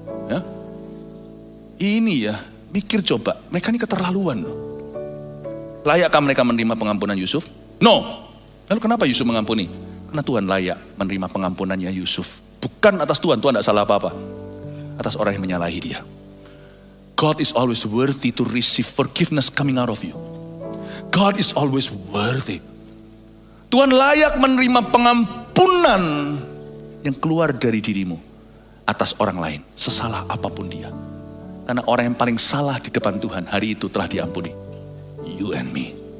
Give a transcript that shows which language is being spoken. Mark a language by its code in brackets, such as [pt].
[id] Ya. Ini ya, mikir coba. Mereka ini keterlaluan loh. Layakkah mereka menerima pengampunan Yusuf? No. Lalu kenapa Yusuf mengampuni? Karena Tuhan layak menerima pengampunannya Yusuf. Bukan atas Tuhan tidak salah apa-apa. Atas orang yang menyalahi dia. [en] God is always worthy to receive forgiveness coming out of you. God is always worthy. [id] Tuhan layak menerima pengampunan yang keluar dari dirimu atas orang lain, sesalah apapun dia. Karena orang yang paling salah di depan Tuhan hari itu telah diampuni. [en] You and me.